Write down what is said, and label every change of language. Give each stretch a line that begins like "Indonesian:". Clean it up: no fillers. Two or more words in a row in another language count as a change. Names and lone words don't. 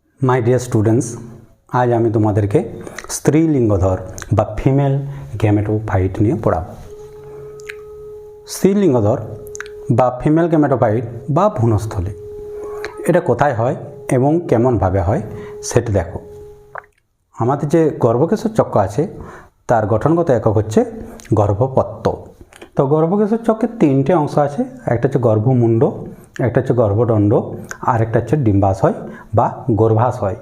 English: My dear students,
Bangla: আজ আমি তোমাদেরকে স্ত্রীলিঙ্গধর বা
English: female gametophyte
Bangla: নিয়ে পড়াবো। স্ত্রীলিঙ্গধর বা
English: female gametophyte
Bangla: বা ভ্রূণস্থলী এটা কোথায় হয় এবং কেমন ভাবে হয় সেটা দেখো। আমাদের যে গর্ভকেশর চক্র আছে তার গঠনগত একক হচ্ছে গর্ভপত্র। তো গর্ভকেশর চক্রের তিনটে অংশ আছে, একটা হচ্ছে গর্ভমুণ্ড, একটা হচ্ছে গর্ভদণ্ড, আর একটা হচ্ছে ডিম্বাশয় বা গর্ভাশয়।